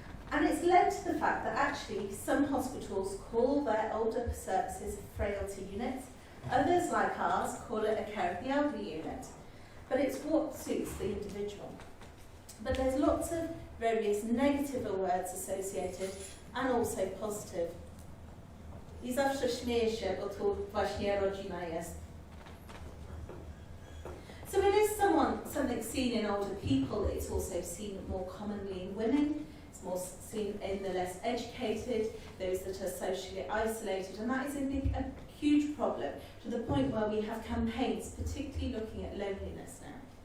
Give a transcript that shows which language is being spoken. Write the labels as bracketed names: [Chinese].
[English] And it's led to the fact that actually some hospitals call their older services frailty units. Others, like ours, call it a care of the elderly unit. But it's what suits the individual. But there's lots of various negative words associated and also positive. [Polish] I zawsze śmieję się, bo tu właśnie rodzina jest. [English] So it is something seen in older people, it's also seen more commonly in women, it's more seen in the less educated, those that are socially isolated, and that is a huge problem, to the point where we have campaigns particularly looking at loneliness now.